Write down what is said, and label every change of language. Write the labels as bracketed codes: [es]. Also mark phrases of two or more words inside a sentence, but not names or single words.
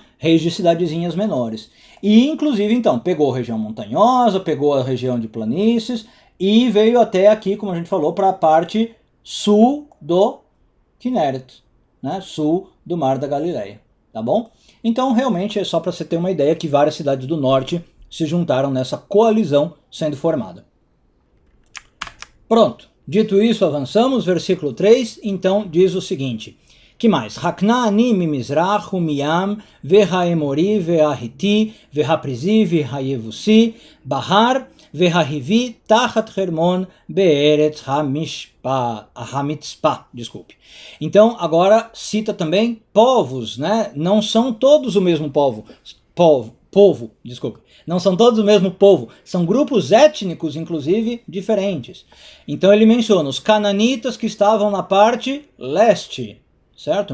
[pt] Reis de cidadezinhas menores. E inclusive então pegou a região montanhosa, pegou a região de planícies e veio até aqui, como a gente falou, para a parte sul do Kinneret, né, sul do Mar da Galileia, tá bom? Então realmente é só para você ter uma ideia que várias cidades do norte se juntaram nessa coalizão sendo formada. Pronto, dito isso, avançamos, versículo 3, então diz o seguinte, que mais? [he] הכנעני ממזרח ומים והאמרי והחתי והפרזי והיבוסי בהר והחוי תחת חרמון בארץ המצפה, [pt] desculpe. Então agora cita também povos, né? Não são todos o mesmo povo, desculpe. Não são todos o mesmo povo, são grupos étnicos, inclusive, diferentes. Então ele menciona os cananitas que estavam na parte leste, certo?